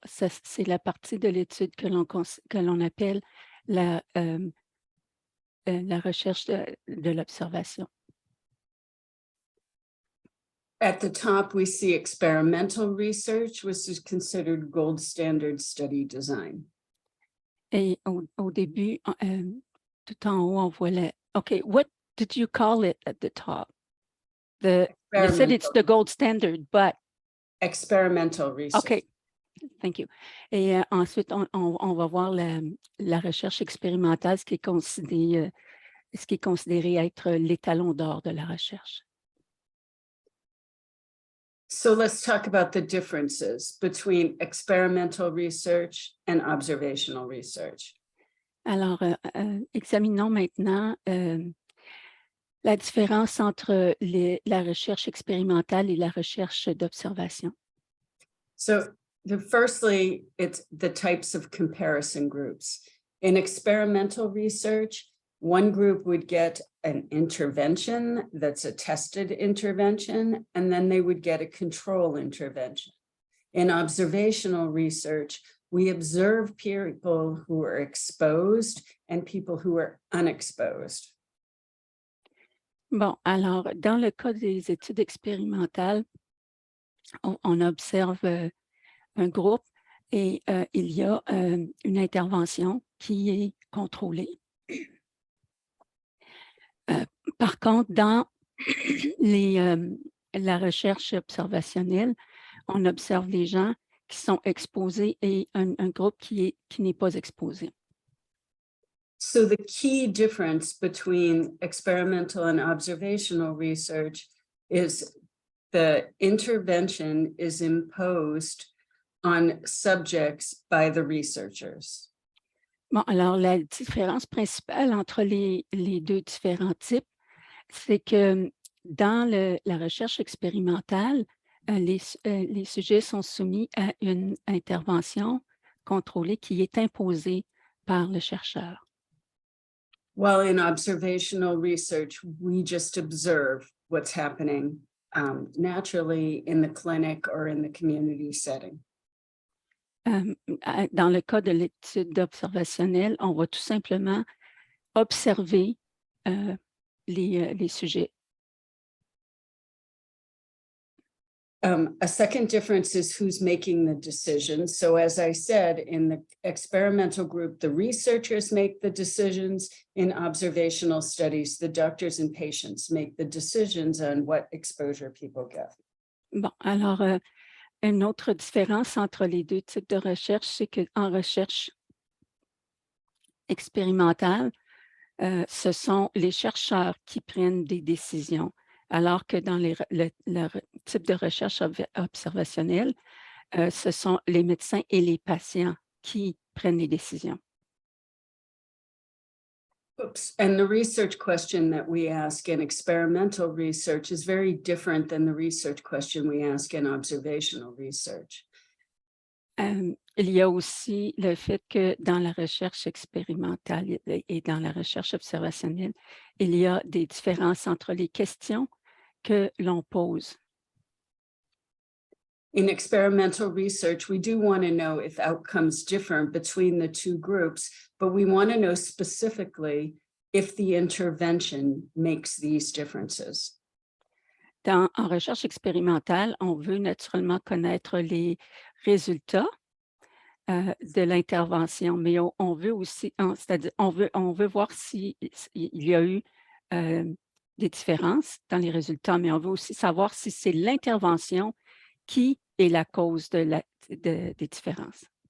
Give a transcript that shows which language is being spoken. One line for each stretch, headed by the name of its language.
French: C'est la partie de l'étude que l'on appelle la recherche de l'observation.
English: At the top, we see experimental research, which is considered gold standard study design.
French: Et au début, tout en haut, on voit
English: OK, what did you call it at the top? You said it's the gold standard, but... Experimental research. OK, thank you.
French: Et ensuite, on va voir la recherche expérimentale, ce qui est considéré être l'étalon d'or de la recherche.
English: So let's talk about the differences between experimental research and observational research.
French: Alors, examinons maintenant la différence entre la recherche expérimentale et la recherche d'observation.
English: So firstly, it's the types of comparison groups. In experimental research, one group would get an intervention that's a tested intervention, and then they would get a control intervention. In observational research, we observe people who are exposed and people who are unexposed.
French: Bon, alors, dans le cas des études expérimentales, on observe un groupe et il y a une intervention qui est contrôlée. Par contre, dans la recherche observationnelle, on observe les gens qui sont exposés et un groupe qui n'est pas exposé.
English: So the key difference between experimental and observational research is the intervention is imposed on subjects by the researchers.
French: Bon, alors la différence principale entre les deux différents types, c'est que dans la recherche expérimentale, les sujets sont soumis à une intervention contrôlée qui est imposée par le chercheur.
English: While in observational research, we just observe what's happening naturally in the clinic or in the community setting.
French: Dans le cas de l'étude observationnelle, on va tout simplement observer les sujets.
English: A second difference is who's making the decisions. So as I said, in the experimental group, the researchers make the decisions. In observational studies, the doctors and patients make the decisions on what exposure people get.
French: Bon, alors, une autre différence entre les deux types de recherche, c'est qu'en recherche expérimentale, ce sont les chercheurs qui prennent des décisions, alors que dans le type de recherche observationnelle, ce sont les médecins et les patients qui prennent les décisions. Oops.
English: And the research question that we ask in experimental research is very different than the research question we ask in observational research.
French: Il y a aussi le fait que dans la recherche expérimentale et dans la recherche observationnelle, il y a des différences entre les questions que l'on pose.
English: In experimental research, we do want to know if outcomes differ between the two groups, but we want to know specifically if the intervention makes these differences.
French: En recherche expérimentale, on veut naturellement connaître les résultats de l'intervention, mais on veut aussi, c'est-à-dire on veut voir s'il y a eu des différences dans les résultats, mais on veut aussi savoir si c'est l'intervention qui est la cause des différences.